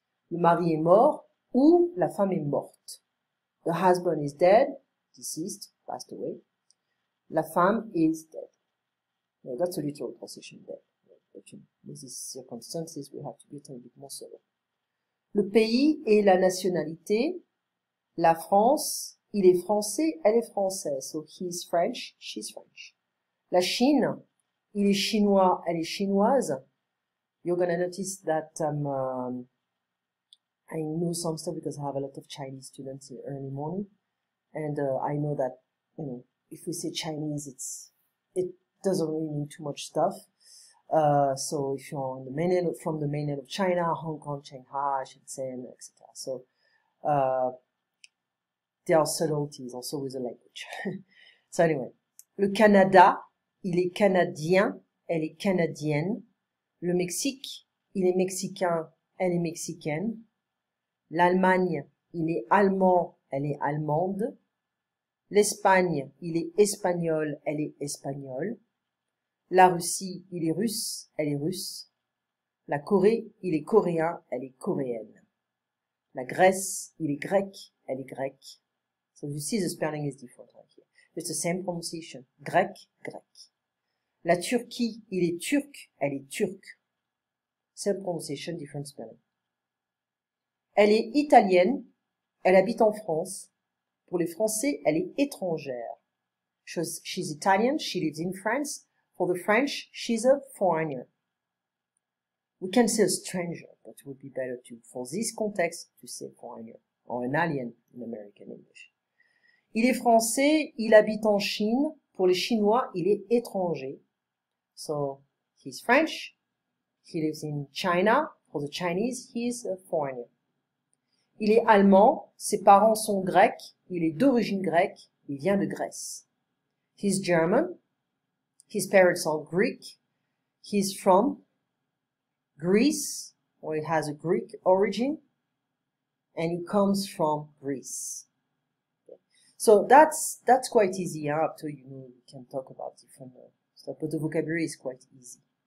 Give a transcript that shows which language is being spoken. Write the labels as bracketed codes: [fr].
[fr] Le mari est mort ou la femme est morte. [en] The husband is dead, deceased, passed away. [fr] La femme [en] is dead. No, that's a literal translation dead. But in these circumstances, we have to be a little bit more severe. [fr] Le pays et la nationalité. La France, il est français, elle est française. [en] So he is French, she's French. [fr] La Chine, il est chinois, elle est chinoise. [en] You're gonna notice that I know some stuff because I have a lot of Chinese students in early morning, and I know that if we say Chinese, it doesn't really mean too much stuff. So if you're on the mainland, from the mainland of China, Hong Kong, Shanghai, Shenzhen, etc. So there are subtleties also with the language. So anyway, [fr] le Canada, il est canadien, elle est canadienne. Le Mexique, il est mexicain, elle est mexicaine. L'Allemagne, il est allemand, elle est allemande. L'Espagne, il est espagnol, elle est espagnole. La Russie, il est russe, elle est russe. La Corée, il est coréen, elle est coréenne. La Grèce, il est grec, elle est grecque. [en] So you see the spelling is different right here. It's the same pronunciation. [fr] Grec, grec. La Turquie, il est turc, elle est turque. [en] Same pronunciation, different spelling. [fr] Elle est italienne, elle habite en France. Pour les Français, elle est étrangère. [en] She's Italian, she lives in France. For the French, she's a foreigner. We can say a stranger, but it would be better to, for this context, to say foreigner, or an alien in American English. [fr] Il est français, il habite en Chine. Pour les Chinois, il est étranger. [en] So, he's French, he lives in China. For the Chinese, he is a foreigner. [fr] Il est allemand, ses parents sont grecs, il est d'origine grecque, il vient de Grèce. [en] He's German, his parents are Greek, he's from Greece, or it has a Greek origin, and he comes from Greece. So that's quite easy. Up to we can talk about different stuff, but the vocabulary is quite easy.